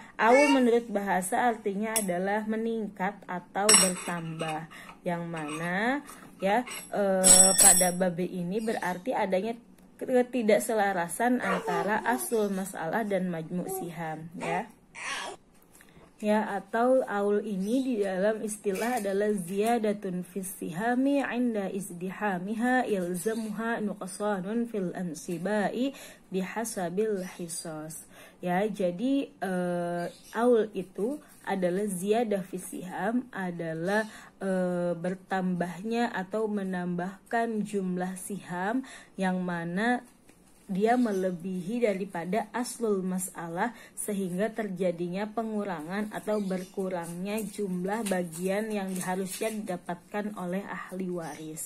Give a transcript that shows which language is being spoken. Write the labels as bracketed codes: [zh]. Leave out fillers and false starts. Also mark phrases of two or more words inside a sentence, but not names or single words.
[id] Aul menurut bahasa artinya adalah meningkat atau bertambah, yang mana ya pada bab ini berarti adanya ketidakselarasan antara [ar] أصل المسألة [id] dan [ar] مجموع السهام [id] ya. Ya, atau aul ini di dalam istilah adalah [ar] زيادة في السهام عند ازدحامها إلزامها نقصان في الأنصباء بحسب الحصص. [id] Ya, jadi aul itu adalah [ar] زيادة في السهام, [id] adalah bertambahnya atau menambahkan jumlah siham yang mana dia melebihi daripada [ar] أصل المسألة [id] sehingga terjadinya pengurangan atau berkurangnya jumlah bagian yang harusnya didapatkan oleh ahli waris.